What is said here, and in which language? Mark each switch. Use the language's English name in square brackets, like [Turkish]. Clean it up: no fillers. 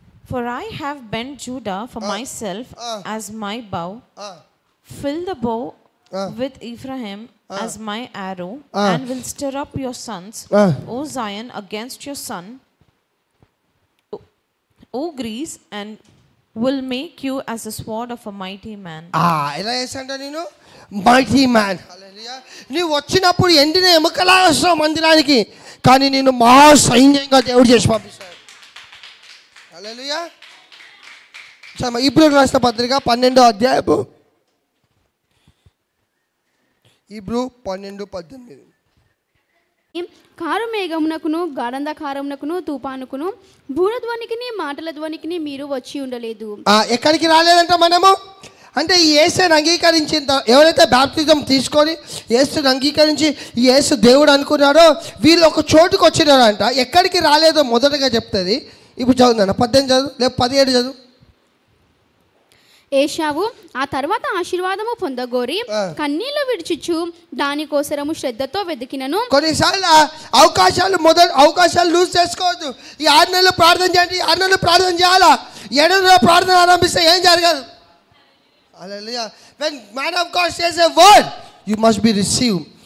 [English] For I have bent Judah for myself as my bow, fill the bow with Ephraim as my arrow, and will stir up your sons, O Zion, against your son, O Greece, and will make you as the sword of a mighty man. [Telugu] ఎలా చేస్తాంట నేను? Mighty man. హల్లెలూయా. నీవు వచ్చినప్పుడు ఎండిన ఎముకలా వస్తావు మందిరానికి, కానీ నేను మహా సైన్యంగా దేవుడు చేసి పంపిస్తాడు. హల్లెలూయా. హీబ్రూ రాసిన పత్రిక 12వ అధ్యాయము, హీబ్రూ 12:18. కారు మేఘమునకును గాఢంధకారమునకును తుఫానుకును భూరధ్వనికిని మాటల ధ్వనికిని మీరు వచ్చి ఉండలేదు. ఎక్కడికి రాలేదంట మనము? అంటే ఈ యేసుని అంగీకరించిన ఎవరైతే బాప్తిజం తీసుకొని యేసుని అంగీకరించి ఈ యేసు దేవుడు అనుకున్నారో వీళ్ళు ఒక చోటుకు వచ్చినారంట. ఎక్కడికి రాలేదో మొదటగా చెప్తుంది. ఇప్పుడు చదువుతాను, 18 చదువు, లేక 17 చదువు. ఏశావు ఆ తర్వాత ఆశీర్వాదము పొందగోరి కన్నీళ్లు విడిచిచ్చు దానికోసరము శ్రద్ధతో వెతికినను. కొన్నిసార్లు అవకాశాలు లూజ్ చేసుకోవద్దు. ఈ 6 నెలలు ప్రార్థన చేయండి, 6 నెలలు ప్రార్థన చేయాలా. 7 నెలలు ప్రార్థన ఆరంభిస్తే ఏం జరగదు. హల్లెలూయా. [English] when man of God says a word, you must be received.